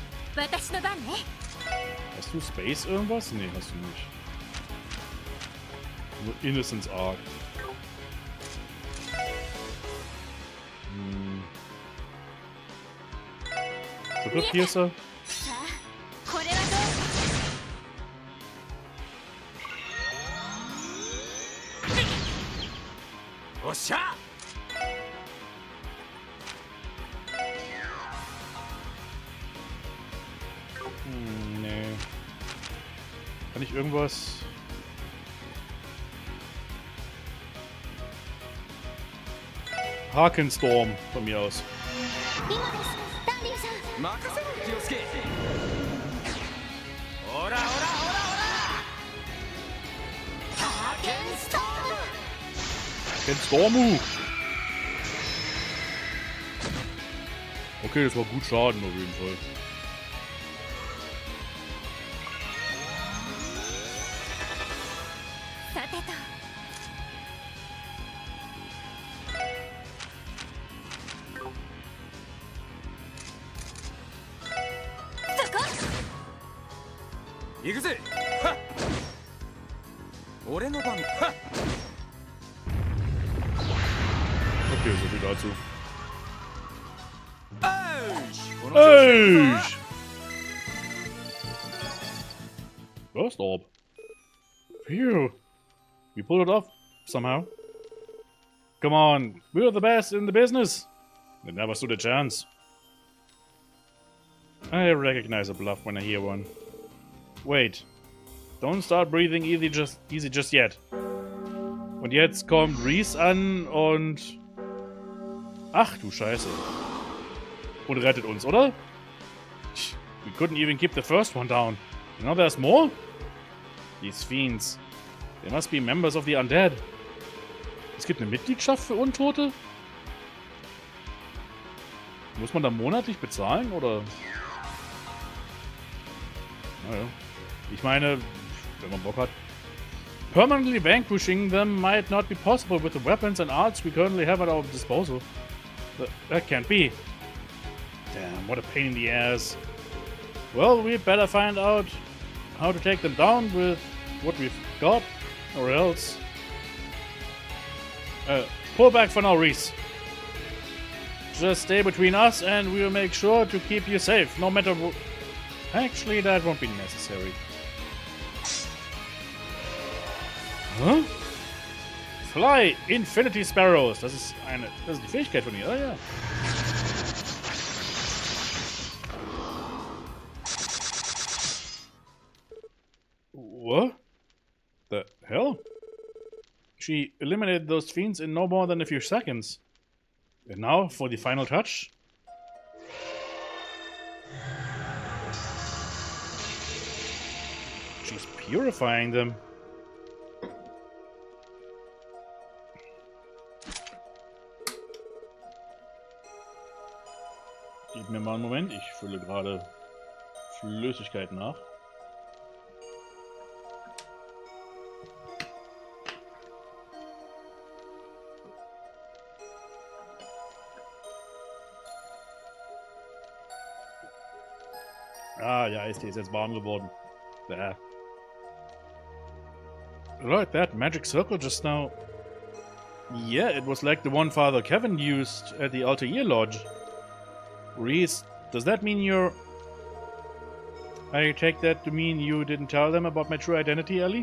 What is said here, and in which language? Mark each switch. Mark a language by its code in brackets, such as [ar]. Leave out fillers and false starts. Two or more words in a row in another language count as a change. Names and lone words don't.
[ja] 私の番ね。 [de] Hast du Space irgendwas? Nee, hast du nicht. Nur Innocence Arc. Sugar Piercer? [ja] さあ、これはどう？おっしゃ。 [de] Nee. Kann ich irgendwas... Hakenstorm von mir aus. [ja] 今です、ダンディさん。任せろ気をつけ。オラオラオラオラ。ハーケンストーム。 Hakenstormu! [de] Okay, das war gut Schaden auf jeden Fall. [ja] さてと。そこ。行くぜ。はっ。俺の番。はっ。 [de] Okay, so viel dazu. [ja] この調子で行くぞ。 [en] First Orb. Phew. We pulled it off somehow. Come on, we're the best in the business. It never stood a chance. I recognize a bluff when I hear one. Wait. Don't start breathing easy just yet. [de] Und jetzt kommt Reese an und... Ach du Scheiße. Und rettet uns, oder? [en] We couldn't even keep the first one down. You know there's more? These fiends. They must be members of the Undead. [de] Es gibt eine Mitgliedschaft für Untote? Muss man da monatlich bezahlen, oder? Naja. Ich meine, wenn man Bock hat. [en] Permanently vanquishing them might not be possible with the weapons and arts we currently have at our disposal. That can't be. Damn, what a pain in the ass. Well, we'd better find out how to take them down with what we've got, or else. Pull back for now, Reese. Just stay between us and we'll make sure to keep you safe, no matter what. Actually, that won't be necessary. Huh? Fly, Infinity Sparrows. [de] Das ist die Fähigkeit von ihr. Ah ja. [en] What? The hell? She eliminated those fiends in no more than a few seconds. And now for the final touch. She's purifying them. [de] Gib mir mal einen Moment, ich fülle gerade Flüssigkeit nach. Ah, ja, Eistee ist jetzt warm geworden. Bäh. [en] Right, that magic circle just now. Yeah, it was like the one Father Kevin used at the Altair Lodge. Reese, does that mean you're... I take that to mean you didn't tell them about my true identity, Ellie?